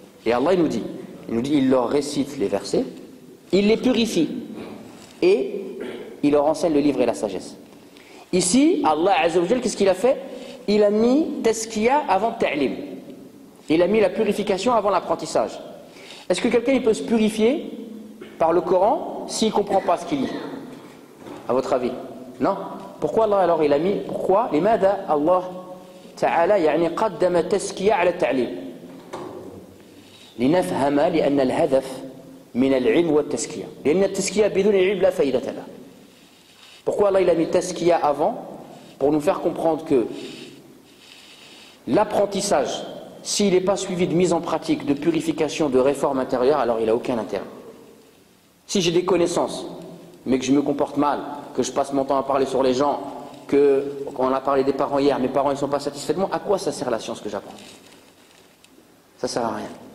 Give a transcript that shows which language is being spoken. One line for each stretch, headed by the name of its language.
French: Et Allah il nous dit, il leur récite les versets, il les purifie et il leur enseigne le livre et la sagesse. Ici, Allah Azza wa Jal, qu'est-ce qu'il a fait? Il a mis tazkiya avant ta'lim. Il a mis la purification avant l'apprentissage. Est-ce que quelqu'un il peut se purifier par le Coran s'il ne comprend pas ce qu'il lit? À votre avis? Non. Pourquoi Allah alors il a mis? Pourquoi?
Arabic: Limada Allah تعالى يعني قدم التزكية على التعليم لنفهم لأن الهدف من العلم والتزكية لأن التزكية بدون العلم لا فائدة له.
French: Pourquoi Allah il a mis tazkiya avant? Pour nous faire comprendre que l'apprentissage, s'il n'est pas suivi de mise en pratique, de purification, de réforme intérieure, alors il n'a aucun intérêt. Si j'ai des connaissances, mais que je me comporte mal, que je passe mon temps à parler sur les gens, qu'on a parlé des parents hier, mes parents ne sont pas satisfaits de moi, à quoi ça sert la science que j'apprends? Ça ne sert à rien.